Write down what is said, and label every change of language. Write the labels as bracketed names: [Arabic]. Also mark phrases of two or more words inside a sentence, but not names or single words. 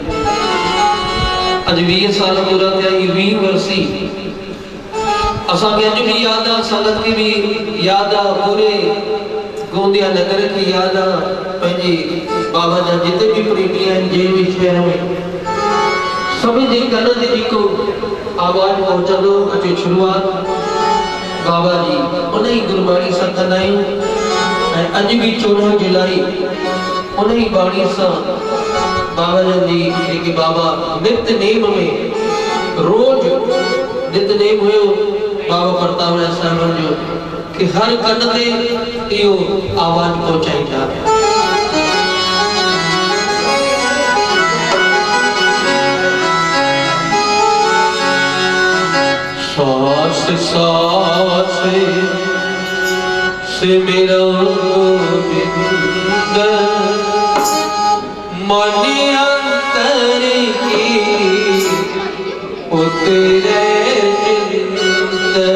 [Sindhi] अॼु 20 साल पूरा थिया, 20 वर्सी असांखे अॼु बि यादि आहे, संगत खे बि यादि आहे, पूरे गोंदिया नगर खे यादि आहे, पंहिंजे बाबा जा जिते बि प्रेमी आहिनि जंहिं बि शहर में सभिनि जे कन ते जेको आवाज़ पहुचंदो अचे शुरूआत बाबा जी उन ई गुरबाणी सां कंदा आहियूं। ऐं अॼु बि 14 जुलाई उन ई बाणी सां बाबा जी जेके बाबा नित्य नेम में रोज नित्य नेम हुयो बाबा प्रताप राय साहिब जो कि हर कन ते इहो आवाज़ पहुचाईंदा। [Hindi] सांस सांस से मेरा गोविंद मन अंतर की उतरे चिंत।